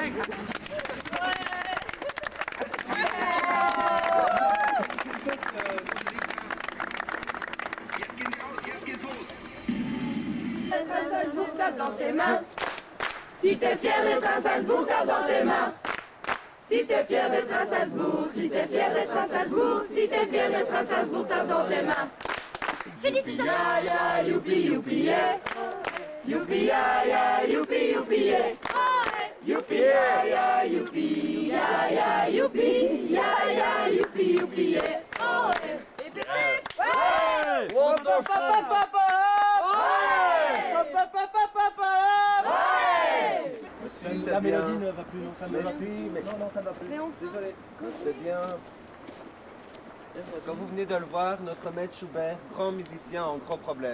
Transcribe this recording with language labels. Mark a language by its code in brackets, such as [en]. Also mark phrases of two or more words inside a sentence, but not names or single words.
[fr] Dans tes mains. Si t'es fier d'être un Salzbourg, tape dans tes mains. Si t'es fier d'être un Salzbourg, si t'es fier d'être un Salzbourg, si t'es fier d'être un Salzbourg, tape dans tes mains. Félicitations! Ya ya, youpi youpi yeah. Youpi ya ya, youpi youpi yeah. Youpi ya ya, youpi ya ya, youpi ya ya, youpi youpi yeah. Wonderful! La mélodie ne va plus longtemps. Merci, mais non, ça va plus. Désolé. C'est bien. Comme vous venez de le voir, notre maître Schubert, grand musicien, a un gros problème.